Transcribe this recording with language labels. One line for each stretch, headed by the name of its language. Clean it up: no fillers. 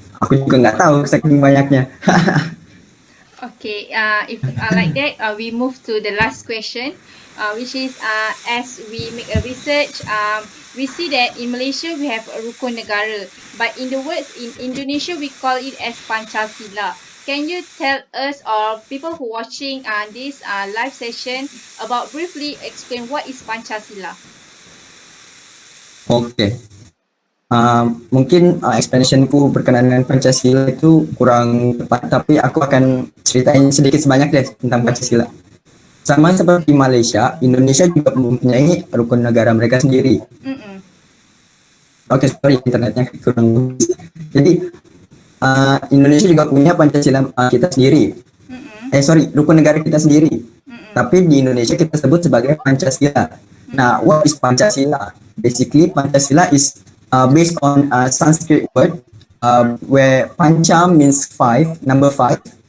Indonesian: Aku juga nggak tahu saking banyaknya.
English: Okay, if like that, we move to the last question, which is as we make a research, we see that in Malaysia we have a rukun negara, but in the words in Indonesia we call it as Pancasila. Can you tell us or people who watching this live session about briefly explain what is Pancasila?
Indonesian: Oke. Mungkin explanationku berkenaan dengan Pancasila itu kurang tepat, tapi aku akan ceritain sedikit sebanyak deh tentang Pancasila. Sama seperti Malaysia, Indonesia juga mempunyai rukun negara mereka sendiri. Oke, sorry internetnya kurang. Jadi Indonesia juga punya Pancasila kita sendiri. Rukun negara kita sendiri. Tapi di Indonesia kita sebut sebagai Pancasila.
English: Nah, what is Pancasila? Basically, Pancasila is based on Sanskrit word where Pancha means number 5.